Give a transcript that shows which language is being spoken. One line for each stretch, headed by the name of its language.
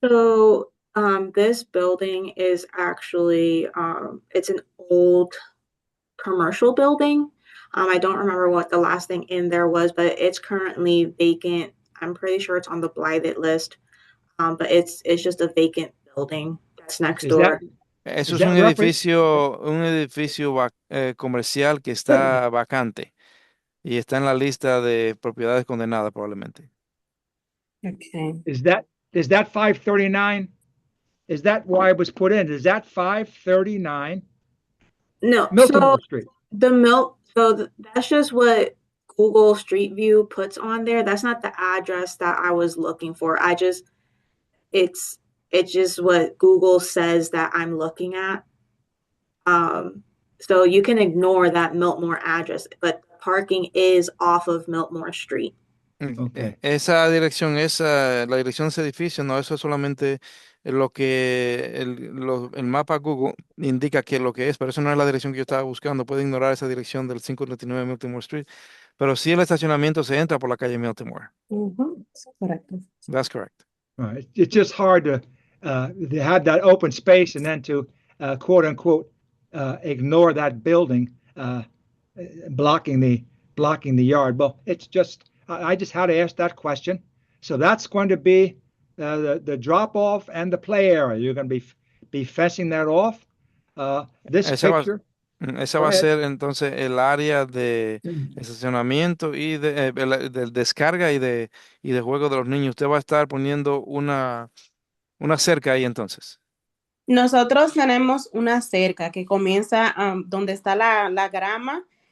English: So, this building is actually, it's an old commercial building. I don't remember what the last thing in there was, but it's currently vacant. I'm pretty sure it's on the blighted list. But it's just a vacant building that's next door.
Spanish: Eso es un edificio comercial que está vacante y está en la lista de propiedades condenadas probablemente.
English: Okay. Is that 539? Is that why it was put in? Is that 539? No, Miltimore Street. That's just what Google Street View puts on there. That's not the address that I was looking for. It's just what Google says that I'm looking at. So you can ignore that Miltmore address, but parking is off of Miltmore Street. Okay.
Spanish: Esa dirección es la dirección de ese edificio, no, eso es solamente lo que el mapa Google indica que lo que es, pero eso no es la dirección que yo estaba buscando. Puede ignorar esa dirección del 539 Miltimore Street, pero sí el estacionamiento se entra por la calle Miltimore. Correcto.
English: That's correct. Right. It's just hard to have that open space and then to quote unquote ignore that building blocking the yard. Well, it's just I just had to ask that question. So that's going to be the drop off and the play area. You're going to be fencing that off. This picture.
Spanish: Esa va a ser entonces el área de estacionamiento y de descarga y de juego de los niños. Usted va a estar poniendo una cerca ahí entonces. Nosotros tenemos una cerca que comienza donde está la grama.